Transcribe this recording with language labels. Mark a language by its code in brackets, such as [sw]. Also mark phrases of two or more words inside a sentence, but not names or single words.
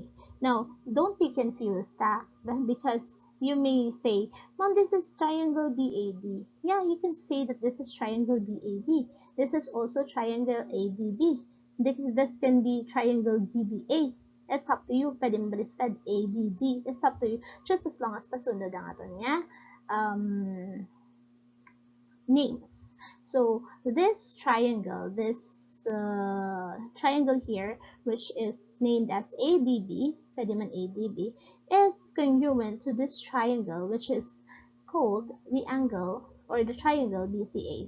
[en] Now, don't be confused, because you may say, Mom, this is triangle BAD. Yeah, you can say that this is triangle BAD. This is also triangle ADB. This can be triangle DBA. It's up to you. [hil] Pwede mo baliskad [en] ABD. It's up to you. Just as long as [hil] pasunod ang aton niya [en] names. So this triangle, this triangle here, which is named as ADB, [hil] pwede man [en] ADB, is congruent to this triangle, which is called the angle or the triangle BCA.